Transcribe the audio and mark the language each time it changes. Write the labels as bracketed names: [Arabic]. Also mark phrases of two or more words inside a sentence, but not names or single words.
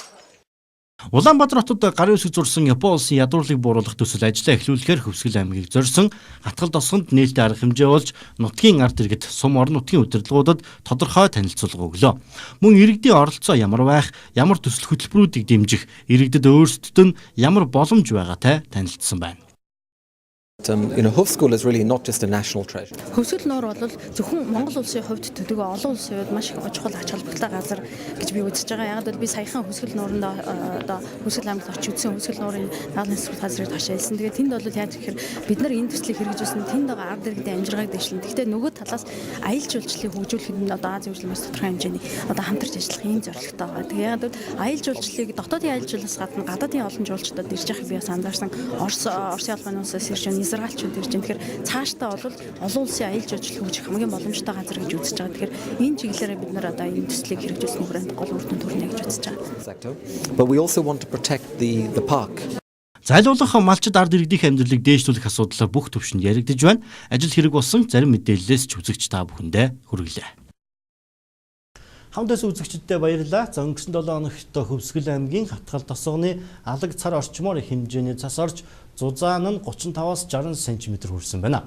[Mongolian] Улаанбаатар хотод гарын үсэг зурсан Япон улсын ядуурлыг бууруулах төсөл ажиллаа эхлүүлэхээр Хөвсгөл аймгийг зорьсон хатгал тосгонд нээлттэй арга хэмжээ болж нутгийн ард иргэд сум орон нутгийн удирдлагуудад тодорхой танилцуулга өглөө. Мөн иргэдийн оролцоо ямар байх, ямар төсөл хөтөлбөрүүдийг дэмжих, иргэдэд өөрсдөд нь ямар боломж байгаатай танилцсан байна. [English] Hofschool is really not just a national treasure. [Mongolian] Хөвсгөл нуур бол зөвхөн Монгол улсын хувьд төдийгүй олон улсын хувьд маш их чухал ач холбогдолтой газар гэж би үзэж байгаа. Яг л би саяхан Хөвсгөл нууранд одоо Хөвсгөл аймагт очиж үзсэн Хөвсгөл нуурын наадмын сургууль газрыг ташаалсан. Тэгээд тэнд бол яаж гэхээр бид нар энэ төслийг хэрэгжүүлсэн тэнд байгаа ард иргэдийн амжиргааг дэвшлэн. Гэхдээ нөгөө талаас аялал жуулчлалыг хөгжүүлэхэд нь одоо Азийн хөгжлийн бас тодорхой хэмжээний одоо хамтарч ажиллах ийм зорилготой байгаа. Тэгээд яг л аялал жуулчлалыг дотоодын аялал жуулчлалаас гадна гадаадын олон жуулчдад ирж байгааг би бас анзаарсан. Орсын албаны улсаас ирж Израильчууд ирж байна. Тэгэхээр цаашдаа бол олон улсын аялал жуулчлал хөгжих хамгийн боломжтой газар гэж үзэж байгаа. Тэгэхээр энэ чиглэлээр бид нар одоо энэ төслийг хэрэгжүүлсэн хүрээнд гол үр дүн төрнө гэж үзэж байгаа. [English] But we also want to protect the park. [Mongolian] Зайлуулах малчид ард иргэдийн амьдралыг дээшлүүлэх асуудал бүх төвшөнд яригдж байна. Ажил хэрэг болсон зарим мэдээллээс ч үзэгч та бүхэндээ хүргэлээ. Хамтдаа үзэгчдтэй баярлалаа. За өнгөрсөн 7 хоногт Хөвсгөл аймгийн хатгал тосгоны алаг цар орчмоор хэмжээний цас орж зузаан нь 35-аас 60 см хүрсэн байна.